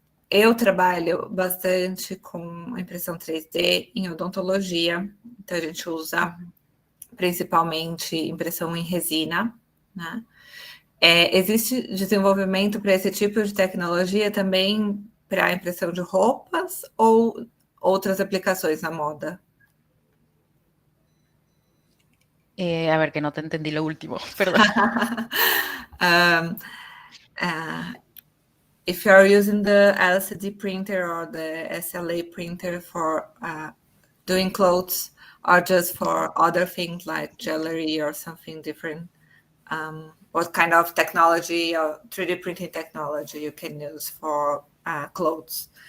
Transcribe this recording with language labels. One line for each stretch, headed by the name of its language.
Portuguese: Eu trabalho bastante com impressão 3D em odontologia, então a gente usa principalmente impressão em resina, né? Existe desenvolvimento para esse tipo de tecnologia também para a impressão de roupas ou outras aplicações na moda?
Spanish: A ver, que no te entendí lo último, perdón.
English: If you are using the LCD printer or the SLA printer for doing clothes or just for other things like jewelry or something different, what kind of technology or 3D printing technology you can use for clothes?